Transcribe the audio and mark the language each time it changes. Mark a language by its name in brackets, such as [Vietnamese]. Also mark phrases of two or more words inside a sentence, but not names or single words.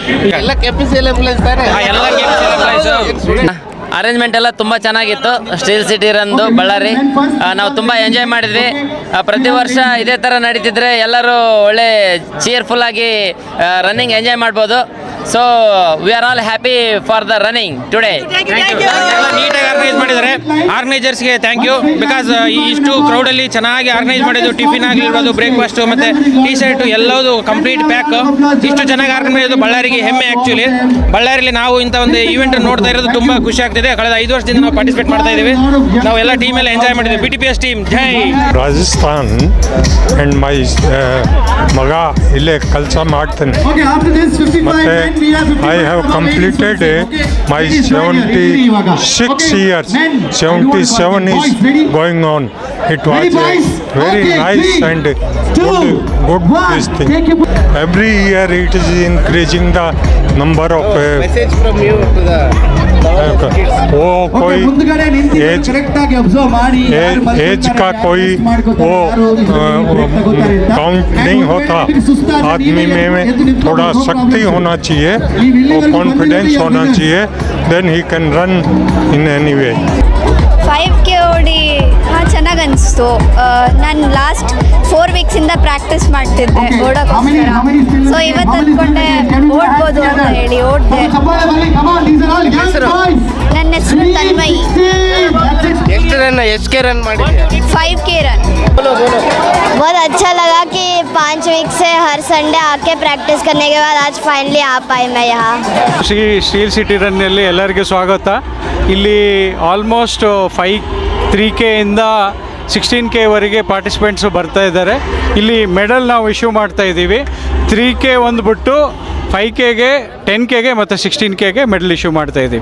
[Kannada] ಅರೇಂಜ್ಮೆಂಟ್ ಎಲ್ಲ ತುಂಬ ಚೆನ್ನಾಗಿತ್ತು. ಸ್ಟೀಲ್ ಸಿಟಿ ರಂದು ಬಳ್ಳಾರಿ ನಾವು ತುಂಬ ಎಂಜಾಯ್ ಮಾಡಿದ್ವಿ. ಪ್ರತಿ ವರ್ಷ ಇದೇ ಥರ ನಡೀತಿದ್ರೆ ಎಲ್ಲರೂ ಒಳ್ಳೆ ಚೀರ್ಫುಲ್ ಆಗಿ [English] running enjoy [Kannada] ಮಾಡ್ಬೋದು. [English] so we are all happy for the running today. [Kannada] ನೀಟಾಗಿ ಆರ್ಗನೈಸ್ ಮಾಡಿದ್ದಾರೆ. ಆರ್ಗನೈಸರ್ಸ್ಗೆ [English] thank you. [Kannada] ಬಿಕಾಸ್ ಇಷ್ಟು ಕ್ರೌಡಲ್ಲಿ ಚೆನ್ನಾಗಿ ಆರ್ಗನೈಸ್ ಮಾಡಿದ್ದು. ಟಿಫಿನ್ ಆಗಿರ್ಬೋದು, ಬ್ರೇಕ್ಫಾಸ್ಟು ಮತ್ತು T-ಶರ್ಟು ಎಲ್ಲವೂ [English] complete pack. [Kannada] ಇಷ್ಟು ಚೆನ್ನಾಗಿ ಆರ್ಗನೈಸ್ ಮಾಡಿದ್ದು ಬಳ್ಳಾರಿಗೆ ಹೆಮ್ಮೆ. ಆ್ಯಕ್ಚುಲಿ ಬಳ್ಳಾರಿಯಲ್ಲಿ ನಾವು ಇಂಥ ಒಂದು ಈವೆಂಟ್ ನೋಡ್ತಾ ಇರೋದು ತುಂಬ ಖುಷಿ ಆಗ್ತಿದೆ. ಕಳೆದ 5 ವರ್ಷದಿಂದ ನಾವು ಪಾರ್ಟಿಸಿಪೇಟ್ ಮಾಡ್ತಾ ಇದ್ದೀವಿ. ನಾವು ಎಲ್ಲ ಟೀಮೆಲ್ಲ ಎಂಜಾಯ್ ಮಾಡಿದ್ವಿ. BTPS ಟೀಮ್ ಜೈ. ರಾಜಸ್ಥಾನ್ [English] and my [Kannada] ಮಗ ಇಲ್ಲೇ ಕೆಲಸ ಮಾಡ್ತಾನೆ. [English] ಮತ್ತು I have completed my 76 years. 77 is going on. It was very nice and good this thing. Every year it is increasing the number of Message from you to the [Hindi] वो कोई एज का कोई वो काउंट नहीं होता. आदमी में थोड़ा शक्ति होना चाहिए, वो कॉन्फिडेंस होना चाहिए, [English] then he can run in any way. [Kannada] 5K ಓಡಿ ಹಾಂ ಚೆನ್ನಾಗಿ ಅನಿಸ್ತು. ನಾನು ಲಾಸ್ಟ್ 4 ವೀಕ್ಸಿಂದ ಪ್ರಾಕ್ಟೀಸ್ ಮಾಡ್ತಿದ್ದೆ ಓಡೋಕ್ಕೋಸ್ಕರ. ಸೊ ಇವತ್ತು ಅಂದ್ಕೊಂಡೆ ಓಡ್ಬೋದು ಅಂತ ಹೇಳಿ ಓಡಿದೆ. ನನ್ನ ಹೆಸರು ತನ್ಮಯಿ. ಎಷ್ಟು ರನ್ ಎಷ್ಟು ರನ್ ಮಾಡಿದ್ಯಾ? [Hindi] 5K रन. बहुत अच्छा लगा कि 5 वीक से हर संडे आके प्रैक्टिस करने के बाद आज फाइनली आ पाई मैं यहाँ. [Kannada] ಸ್ಟೀಲ್ ಸಿಟಿ ರನ್ನಲ್ಲಿ ಎಲ್ಲರಿಗೂ ಸ್ವಾಗತ. ಇಲ್ಲಿ ಆಲ್ಮೋಸ್ಟ್ 3K ಇಂದ 16K ಪಾರ್ಟಿಸಿಪೆಂಟ್ಸು ಬರ್ತಾ ಇದ್ದಾರೆ. ಇಲ್ಲಿ ಮೆಡಲ್ ನಾವು ಇಶ್ಯೂ ಮಾಡ್ತಾ ಇದ್ದೀವಿ. 3K ಒಂದ್ಬಿಟ್ಟು 5Kಗೆ 10Kಗೆ ಮತ್ತು 16Kಗೆ [English] medal issue [Kannada] ಮಾಡ್ತಾ ಇದ್ದೀವಿ.